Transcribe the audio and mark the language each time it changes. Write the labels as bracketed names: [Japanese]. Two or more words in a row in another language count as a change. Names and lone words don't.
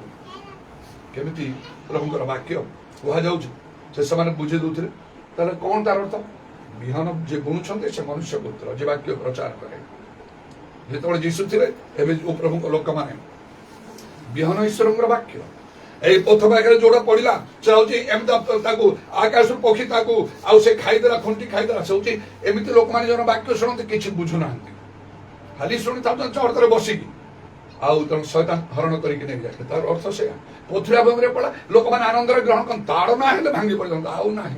[Odia] କେମିତି ପ୍ରଭୁଙ୍କର ବାକ୍ୟ କୁହାଯାଉଛି, ସେ ସେମାନେ ବୁଝେଇ ଦଉଥିଲେ। ତାହେଲେ କଣ ତାର ଅର୍ଥ? ବିହନ ଯିଏ ବୁଣୁଛନ୍ତି ସେ ମନୁଷ୍ୟ ପୁତ୍ର, ଯେ ବାକ୍ୟ ପ୍ରଚାର କରେ। ଯେତେବେଳେ ଯୀଶୁ ଥିଲେ, ଏବେ ପ୍ରଭୁଙ୍କ ଲୋକମାନେ ବିହନ ଈଶ୍ୱରଙ୍କର ବାକ୍ୟ। ଏଇ ପଥ ପାଖେ ଯୋଉଟା ପଡିଲା ସେ ହଉଛି ଏମିତି ତାକୁ ଆକାଶରୁ ପକ୍ଷୀ ତାକୁ ଆଉ ସେ ଖାଇଦେଲା, ଖୁଣ୍ଟି ଖାଇଦେଲା। ସେ ହଉଛି ଏମିତି ଲୋକମାନେ ଜଣ ବାକ୍ୟ ଶୁଣନ୍ତି, କିଛି ବୁଝୁନାହାନ୍ତି, ଖାଲି ଶୁଣିଥାଉଛନ୍ତି ଚହଟରେ ବସିକି। ଆଉ ତେଣୁ ଶୈତାନ ହରଣ କରିକି ନେଇଯାଏ। ତାର ଅର୍ଥ ସେଇଆ। ପଥୁରିଆ ଭୂମିରେ ପଡା, ଲୋକମାନେ ଆନନ୍ଦରେ ଗ୍ରହଣ କରନ୍ତି, ତାଳ ନା ହେଲେ ଭାଙ୍ଗି ପଡିଥାନ୍ତି, ଆଉ ନାହିଁ।